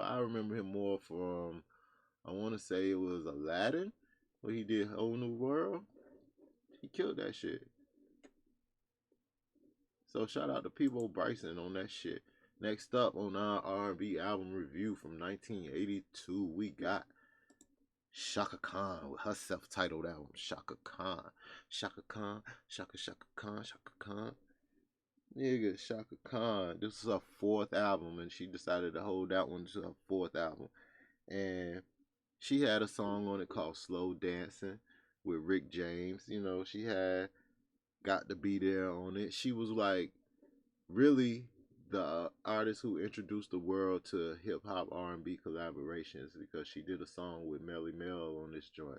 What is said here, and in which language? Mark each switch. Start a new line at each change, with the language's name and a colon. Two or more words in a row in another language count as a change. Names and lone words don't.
English: I remember him more from, I want to say it was Aladdin, where he did Whole New World. He killed that shit. So shout out to Peabo Bryson on that shit. Next up on our R&B album review from 1982, we got Chaka Khan with her self-titled album, Chaka Khan. Chaka Khan, Chaka Khan, Chaka Khan. Nigga, Chaka Khan. This is her 4th album, and she decided to hold that one to her 4th album. And she had a song on it called Slow Dancing with Rick James. You know, she had Got to Be There on it. She was like really the artist who introduced the world to hip-hop R&B collaborations, because she did a song with Melly Mel on this joint.